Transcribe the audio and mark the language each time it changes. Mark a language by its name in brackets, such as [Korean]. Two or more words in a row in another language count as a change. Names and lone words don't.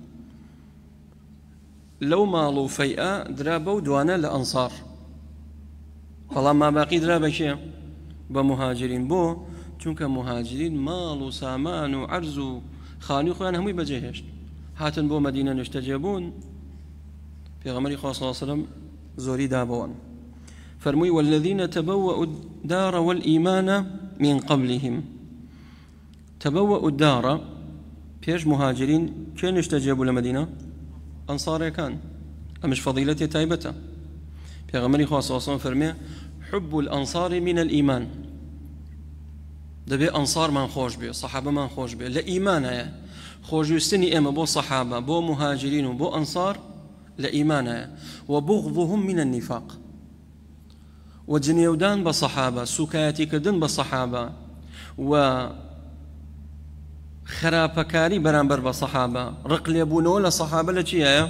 [Central Kurdish] لەو ماڵ و فەیئە درا بەو دوانە لە ئەنسار، بەڵام ماباقی درا بە کێ؟ بە مهاجرین. بۆ؟ چونکە مهاجرین ماڵ و سامان و عەرز و خانووی خۆیان هەمووی بەجێهێشت، هاتن بۆ مەدینە نیشتەجێ بوون. پێغەمبەری خوا [Arabic] صلی الله علیه وسلم [Central Kurdish] زۆری دابەوەن، فەرمووی [Arabic] والذین تبوأوا الدار والإيمان من قبلهم. تبوأوا الدار [Central Kurdish] پێش مهاجرین کێ نیشتەجێ بوو لە مەدینە؟ ئەنساڕیەکان. ئەمش فەضیلەتی تایبەتە. پێغەمبەری خوا [Arabic] صلی الله علیه وسلم [Central Kurdish] فەرمێ [Arabic] حب الأنصار من الإيمان. [Central Kurdish] دەبێ ئەنسارمان خۆش بێ، سەحابەمان خۆش بێ، لە ئیمانایە. خۆشویستنی ئێمە بۆ سەحابە، بۆ مهاجرین و بۆ ئەنسار لە ئیمانایە. [Arabic] وبغضهم من النفاق. [Central Kurdish] وجنێودان بە سەحابە، سوکایەتیکردن بە سەحابە و خراپەکاری بەرامبەر بە سەحابە، ڕق لێبوونەوە لە سەحابە لە چیایە؟